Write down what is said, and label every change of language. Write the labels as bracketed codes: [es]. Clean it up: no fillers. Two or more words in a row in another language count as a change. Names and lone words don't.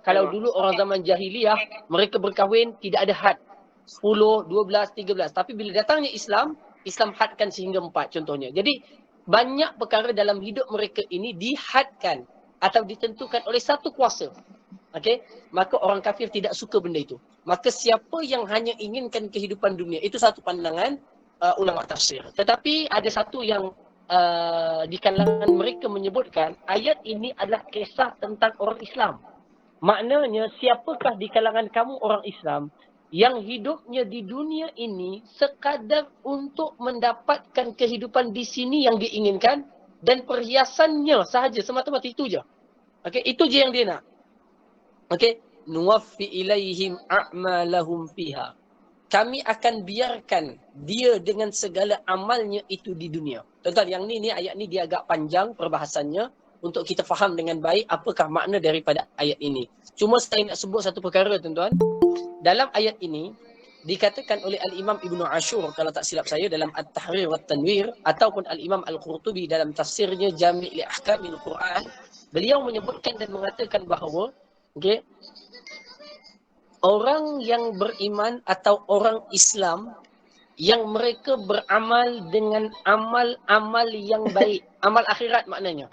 [ms] Kalau dulu orang zaman jahiliyah, mereka berkahwin, tidak ada had. 10, 12, 13. Tapi bila datangnya Islam, Islam hadkan sehingga 4 contohnya. Jadi, banyak perkara dalam hidup mereka ini dihadkan atau ditentukan oleh satu kuasa. Okey, maka orang kafir tidak suka benda itu. Maka siapa yang hanya inginkan kehidupan dunia, itu satu pandangan ulama tafsir. Tetapi ada satu yang di kalangan mereka menyebutkan ayat ini adalah kisah tentang orang Islam. Maknanya siapakah di kalangan kamu orang Islam yang hidupnya di dunia ini sekadar untuk mendapatkan kehidupan di sini yang diinginkan dan perhiasannya sahaja, semata-mata itu je. Okey, itu je yang dia nak. Okey, [ar] نوف إليهم أعمالهم فيها. [ms] Kami akan biarkan dia dengan segala amalnya itu di dunia. Tuan-tuan, yang ni ayat ni dia agak panjang perbahasannya untuk kita faham dengan baik apakah makna daripada ayat ini. Cuma saya nak sebut satu perkara, tuan-tuan. Dalam ayat ini dikatakan oleh Al-Imam Ibnu Ashur kalau tak silap saya dalam At-Tahrir wa Tanwir ataupun Al-Imam Al-Qurtubi dalam tafsirnya Jami' li Ahkamil Quran, beliau menyebutkan dan mengatakan bahawa okey, orang yang beriman atau orang Islam yang mereka beramal dengan amal-amal yang baik, amal akhirat maknanya.